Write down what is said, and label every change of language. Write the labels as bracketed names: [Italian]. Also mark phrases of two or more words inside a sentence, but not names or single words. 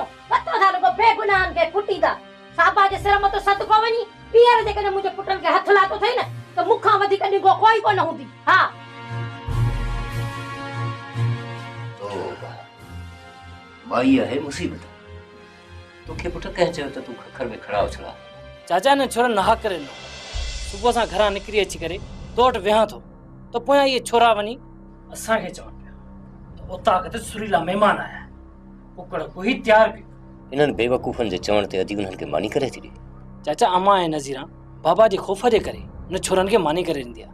[Sindhi] पतो था रुगो बेगुनाहनि खे कुटींदा। साबा जे सिर मथां सदको वञी ॿीहर जेकॾहिं मुंहिंजे पुटनि खे हथु लाथो अथई न त मूंखां वधीक ॾिघो कोई कोन हूंदी। हा, माई आहे मुसीबत। तोखे पुट कंहिं चयो त तूं खखर में खड़ा उछड़ा? चाचा ने छोरा नहा करे नो। सुबुह सां घरां निकिरी अची करे तो वटि वेहां थो त पोयां इहे छोरा वञी असांखे चवनि पिया त उतां किथे सुरीला महिमान आया, कुकड़ कोई तयार कयो। इन्हनि बेवकूफ़नि जे चवण ते अॼु उन्हनि खे मानी करे थी ॾे। चाचा, अम्मा ऐं नज़ीरा बाबा जे ख़ौफ़ जे करे इन छोरनि खे मानी करे ॾींदी आहे।